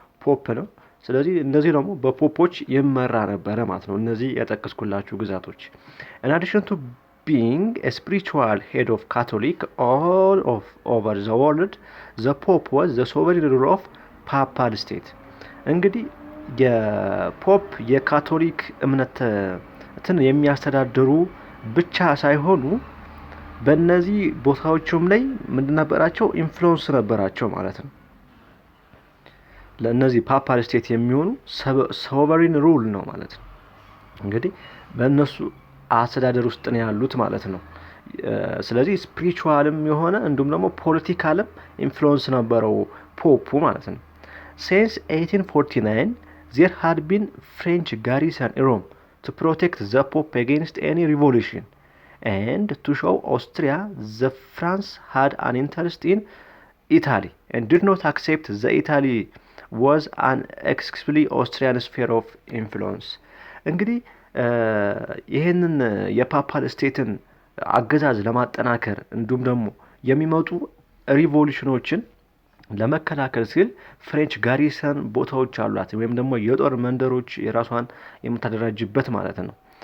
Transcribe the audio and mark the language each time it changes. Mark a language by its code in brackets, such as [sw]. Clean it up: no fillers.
[am] ፖፕ ነው። ስለዚህ እነዚህ ደግሞ በፖፖች ይመራ ነበረ ማለት ነው። እነዚህ ያጠቀስኩላችሁ ግዛቶች [en] in addition to being a spiritual head of Catholic all over the world, the Pope was the sovereign ruler of papal state. [am] እንግዲህ የፖፕ የካቶሊክ እምነትን የሚያስተዳድሩ ብቻ ሳይሆኑ በእነዚህ ቦታዎችም ላይ ምንድን ነበራቸው? ኢንፍሉዌንስ ነበራቸው ማለት ነው። ለእነዚህ ፓፓል ስቴት የሚሆኑ ሶቨሪን ሩል ነው ማለት ነው። እንግዲህ በእነሱ አስተዳደር ውስጥ ነው ያሉት ማለት ነው። ስለዚህ ስፒሪቹዋልም የሆነ እንዲሁም ደግሞ ፖለቲካልም ኢንፍሉዌንስ ነበረው ፖፑ ማለት ነው። [en] Since 1849 there had been French garrison in Rome to protect the Pope against any revolution, and to show Austria that France had an interest in Italy and did not accept that Italy was an exclusively Austrian sphere of influence. [am] እንግዲህ ይህንን የፓፓል ስቴትን አገዛዝ ለማጠናከር እንዲሁም ደግሞ የሚመጡ ሪቮሉሽኖችን ለመከላከል ሲል ፍሬንች ጋሪሰን ቦታዎች አሏት ወይም ደግሞ የጦር መንደሮች የራሷን የምታደራጅበት ማለት ነው።